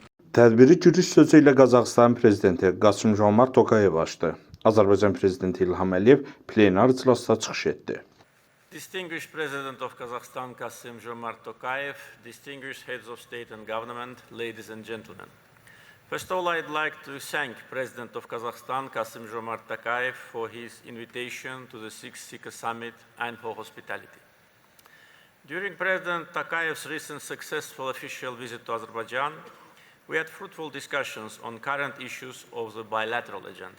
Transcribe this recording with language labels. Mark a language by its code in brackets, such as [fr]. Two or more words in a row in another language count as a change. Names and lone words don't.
[az] Tədbiri giriş sözü ilə Qazaxıstan Prezidenti Qasım-Jomart Tokayev açdı. Azərbaycan Prezidenti İlham Əliyev plenar iclasda çıxış etdi. [en] Distinguished President of Kazakhstan Qasım-Jomart Tokayev, distinguished heads of state and government, ladies and gentlemen. First of all, I'd like to thank President of Kazakhstan Qasım-Jomart Tokayev for his invitation to the Sixth Sika Summit and for hospitality. During President Tokayev's recent successful official visit to Azerbaijan, we had fruitful discussions on current issues of the bilateral agenda.